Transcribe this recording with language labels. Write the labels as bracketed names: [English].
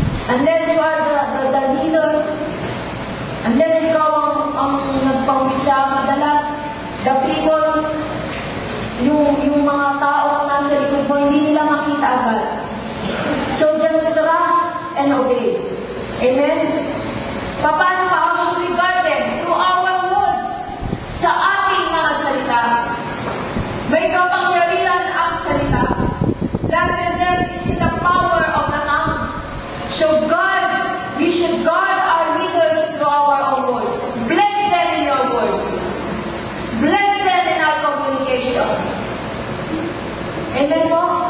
[English] Unless you are the leader, unless [Filipino] ikaw ang nagpawisa, madalas, the people, yung mga tao na nasa likod mo, hindi nila makita agad. [English] So just trust and obey. Amen? [Filipino] Paano pa? [English] How should we guard them? Through our words. [Filipino] Sa ating mga salita. May kapangyarihan ang salita. [English] That is in the power of the tongue. So God, we should guard our leaders through our own words. Bless them in your word. Bless them in our communication. Amen po?